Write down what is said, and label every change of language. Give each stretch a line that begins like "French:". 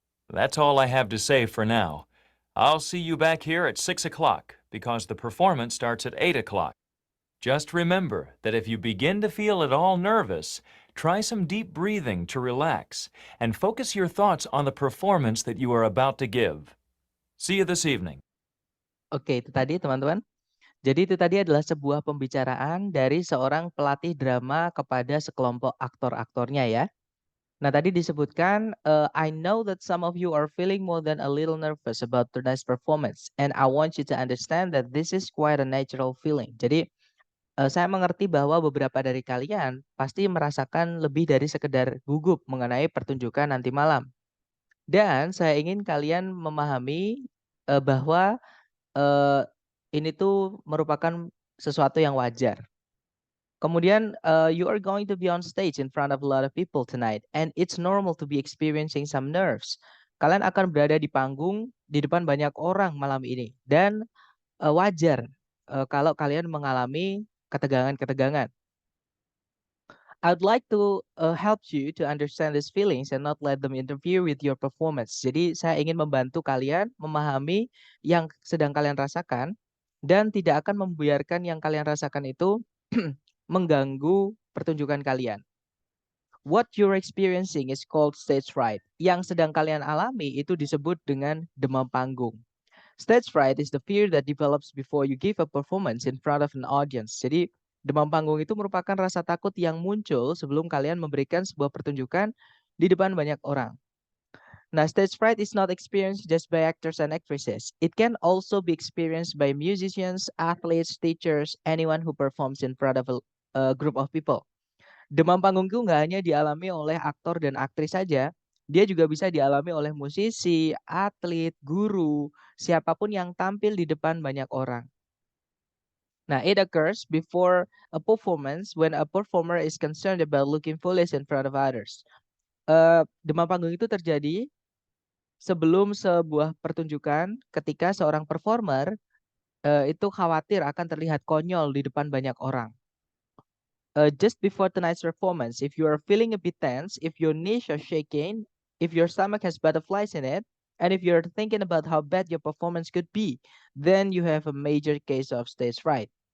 English: That's all I have to say for now. I'll see you back here at 6 o'clock, because the performance starts at 8 o'clock. Just remember that if you begin to feel at all nervous, try some deep breathing to relax, and focus your thoughts on the performance that you are about to give. See you this evening.
Indonesian: Oke, itu tadi teman-teman. Jadi itu tadi adalah sebuah pembicaraan dari seorang pelatih drama kepada sekelompok aktor-aktornya ya. Nah tadi disebutkan,
English: I know that some of you are feeling more than a little nervous about tonight's performance, and I want you to understand that this is quite a natural feeling.
Indonesian: Jadi saya mengerti bahwa beberapa dari kalian pasti merasakan lebih dari sekedar gugup mengenai pertunjukan nanti malam. Dan saya ingin kalian memahami bahwa ini tuh merupakan sesuatu yang wajar.
English: Kemudian, you are going to be on stage in front of a lot of people tonight, and it's normal to be experiencing some nerves.
Indonesian: Kalian akan berada di panggung di depan banyak orang malam ini, dan wajar kalau kalian mengalami ketegangan-ketegangan.
English: I'd like to help you to understand these feelings and not let them interfere with your performance.
Indonesian: Jadi saya ingin membantu kalian memahami yang sedang kalian rasakan dan tidak akan membiarkan yang kalian rasakan itu mengganggu pertunjukan kalian.
English: What you're experiencing is called stage fright.
Indonesian: Yang sedang kalian alami itu disebut dengan demam panggung.
English: Stage fright is the fear that develops before you give a performance in front of an audience.
Indonesian: Jadi demam panggung itu merupakan rasa takut yang muncul sebelum kalian memberikan sebuah pertunjukan di depan banyak orang.
English: Nah, stage fright is not experienced just by actors and actresses. It can also be experienced by musicians, athletes, teachers, anyone who performs in front of a group of people.
Indonesian: Demam panggung itu nggak hanya dialami oleh aktor dan aktris saja, dia juga bisa dialami oleh musisi, atlet, guru, siapapun yang tampil di depan banyak orang.
English: Nah, it occurs before a performance when a performer is concerned about looking foolish in front of others.
Indonesian: Demam panggung itu terjadi sebelum sebuah pertunjukan ketika seorang performer itu khawatir akan terlihat konyol di depan banyak orang.
English: Just before tonight's performance, if you are feeling a bit tense, if your knees are shaking, if your stomach has butterflies in it, and if you're thinking about how bad your performance could be, then you have a major case of stage fright.